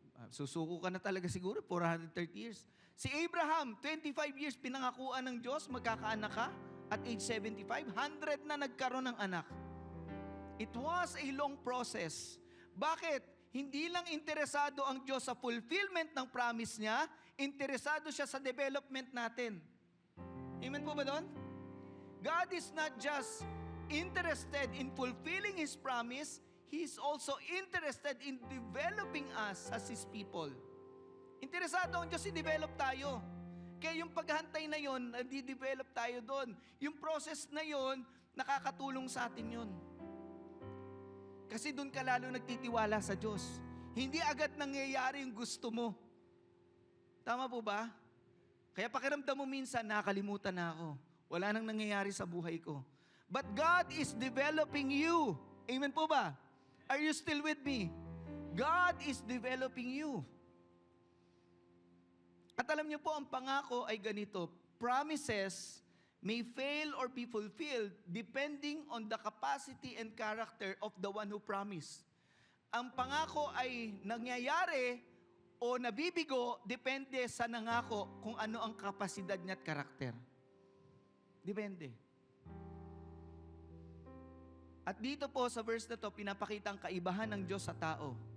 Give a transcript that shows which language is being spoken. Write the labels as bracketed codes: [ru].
[tl] Susuko ka na talaga siguro, 430 years. Si Abraham, 25 years pinangakuan ng Diyos, magkakaanak ka. At age 75, 100 na nagkaroon ng anak. [en] It was a long process. [tl] Bakit? Hindi lang interesado ang Diyos sa fulfillment ng promise niya, interesado siya sa development natin. Amen po ba doon? [en] God is not just interested in fulfilling His promise, He is also interested in developing us as His people. [tl] Interesado ang Diyos i-develop tayo. Kaya yung paghantay na yon, nadi-develop tayo doon. Yung process na yon, nakakatulong sa atin yon. Kasi doon ka lalo nagtitiwala sa Diyos. Hindi agad nangyayari yung gusto mo. Tama po ba? Kaya pakiramdam mo minsan, nakakalimutan na ako. Wala nang nangyayari sa buhay ko. [en] But God is developing you. Amen po ba? Are you still with me? God is developing you. [tl] At alam niyo po, ang pangako ay ganito. [en] Promises may fail or be fulfilled depending on the capacity and character of the one who promised. [tl] Ang pangako ay nangyayari o nabibigo depende sa nangako kung ano ang kapasidad niya at karakter. Depende. At dito po sa verse na to, pinapakita ang kaibahan ng Diyos sa tao.